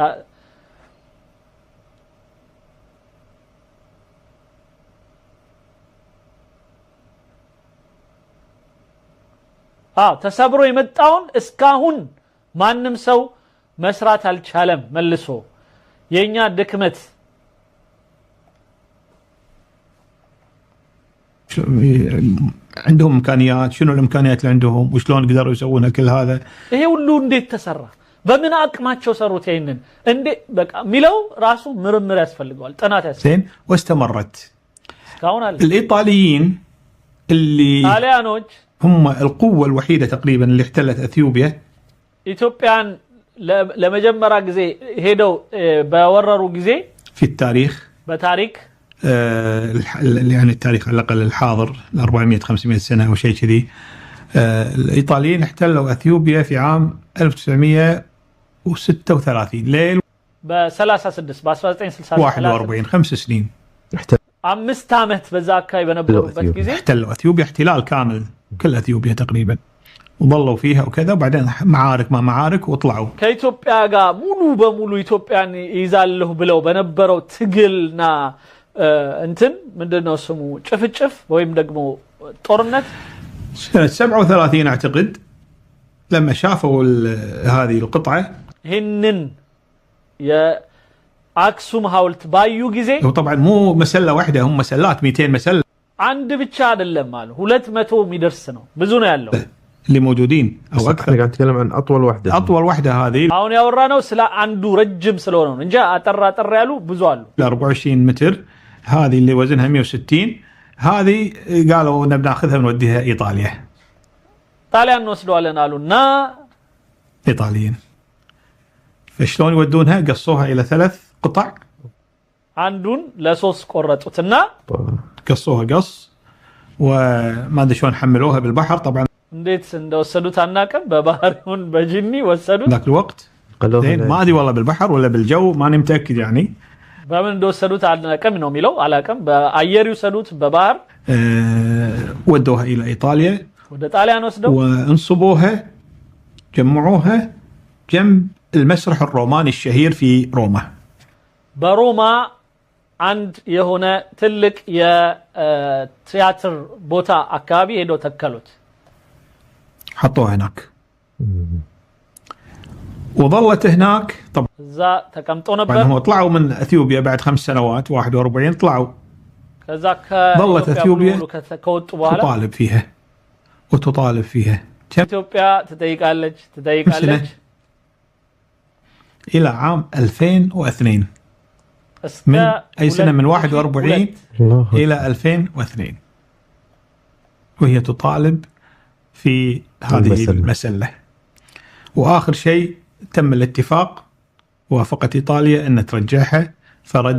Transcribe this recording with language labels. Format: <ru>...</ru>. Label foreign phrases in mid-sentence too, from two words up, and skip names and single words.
<am>ተሰብሮ የመጣውን እስካሁን ማንንም ሰው መስራት አልቻለም መልሶ የኛ ድክመት</am> <ar>عندهم امكانيات شنو الامكانيات اللي عندهم وشلون قدروا يسوون كل هذا</ar> <am>ይሄ ሁሉ እንዴት ተሰራ በምን አቅማቸው ሰሩት ይሄንን እንዴ በቃ ሚለው ራሱ ምርምር ያስፈልጋል ጥናት ያስፈልጋል</am> <ar>زين واستمرت</ar> <am>እስካሁን አለ</am> <ar>الايطاليين اللي</ar> <am>ጣሊያኖች</am> <ar>هم القوة الوحيدة تقريبا اللي احتلت اثيوبيا</ar> <am>ኢትዮጵያን ለመጀመሪያ ጊዜ ሄደው በወረሩ ጊዜ</am> <ar>في التاريخ بتاريخ يعني التاريخ على الاقل الحاضر 400 500 سنة او شيء كذي الايطاليين احتلوا اثيوبيا في عام 1936 ليل ب 36 ب 1936 41 5 سنين</ar> <am>አምስት አመት በዛ አካባቢ በነበሩበት ጊዜ</am> <ar>احتلوا اثيوبيا احتلال كامل كل اثيوبيا تقريبا وظلوا فيها وكذا وبعدين معارك ما معارك وطلعوا</ar> <am>ከኢትዮጵያ ጋር ሙሉ በሙሉ ኢትዮጵያን ይዛለሁ ብለው በነበረው ትግልና እንትን ምንድነው ስሙ ጭፍጭፍ ወይም ደግሞ ጦርነት</am> <ar>سنة 37 اعتقد لما شافوا هذه القطعة هنن يا</ar> <am>አክሱም ሐውልት ባዩ ጊዜ</am> <ar>وطبعا مو مسلة واحدة هم مسلات 200 مسلة</ar> <am>አንድ ብቻ አይደለም አሉ 200 የሚደርስ ነው ብዙ ነው ያለው</am> <ar>اللي موجودين او اكثر قاعد نتكلم عن اطول وحده هذه</ar> <am>አሁን ያወራነው ስለ አንዱ ረጅም ስለሆነ ነው እንጂ አጠራ ያሉ ብዙ አሉ</am> <ar>24 متر هذه اللي وزنها 160 هذه قالوا نبي ناخذها ونوديها ايطاليا</ar> <am>ጣሊያን ወስደዋለን አሉና</am> <ar>ايطاليين فشلون يودونها قصوها الى 3 قطع</ar> <am>አንዱን ለሶስት ቆረጡትና</am> <ar>قصوها قص وما ادري شلون حملوها بالبحر طبعا</ar> <am>እንዴት እንደወሰዱት አናቀም በባህሪውን በጅኒ ወሰዱት</am> <ar>ذاك الوقت زين ما ادري والله بالبحر ولا بالجو ماني متاكد يعني</ar> <am>በምን እንደወሰዱት አናቀም ነው የሚለው አላቀም በአየር ይወሰዱት በባህር</am> <ar>ودوها الى ايطاليا</ar> <am>ወደ ጣሊያን ወስደው</am> <ar>وانصبوها جمعوها جنب المسرح الروماني الشهير في روما</ar> <am>በሮማ አንድ የሆነ ትልቅ የቲያትር ቦታ አካባቢ ሄደው ተከሉት</am> <ar>حطوها هناك وظلت هناك طبعا</ar> <am>እዛ ተቀምጦ ነበር</am> <ar>هم طلعوا من اثيوبيا بعد 5 سنوات 41 طلعوا</ar> <am>ከዛ</am> <ar>ظلت اثيوبيا</ar> <am>ከወጡ በኋላ</am> <ar>تطالب فيها</ar> <am>ኢትዮጵያ ትጠይቃለች</am> <ar>الى عام 2002 من اي سنه من 41 الى 2002 وهي تطالب في هذه المسألة وآخر شيء تم الاتفاق وافقت إيطاليا أن ترجعها فرد</ar>